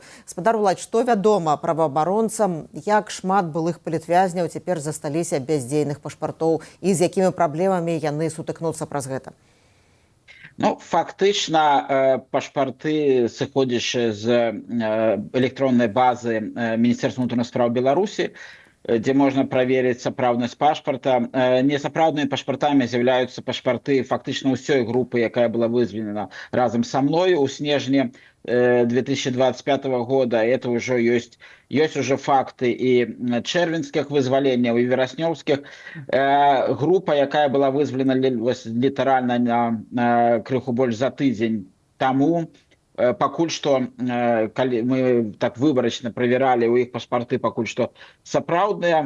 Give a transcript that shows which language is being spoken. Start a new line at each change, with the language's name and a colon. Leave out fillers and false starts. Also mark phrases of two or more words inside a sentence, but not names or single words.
Belarusian: Спадар Владзь, што вядома праваабаронцам, як шмат былых палітвязняў цяпер засталіся без дзейных пашпартоў і з якімі праблемамі яны сутыкнуцца праз гэта? Фактычна пашпарты, сыходзячы з электроннай базы Міністэрства ўнутраных спраў Беларусі,
Russian: где можно проверить
Belarusian: сапраўднасць пашпарта. Несапраўднымі пашпартамі з'яўляюцца пашпарты фактычна ўсёй групы, якая была вызвалена разам са мной у снежні 2025 года.
Russian: Это уже есть уже
Belarusian: факты і чэрвеньскіх вызваленняў, і вераснёўскіх. Група, якая была вызвалена літаральна на крыху больш за тыдзень таму, пакуль што, калі мы так выбарачна правяралі ў іх пашпарты, пакуль што сапраўдныя.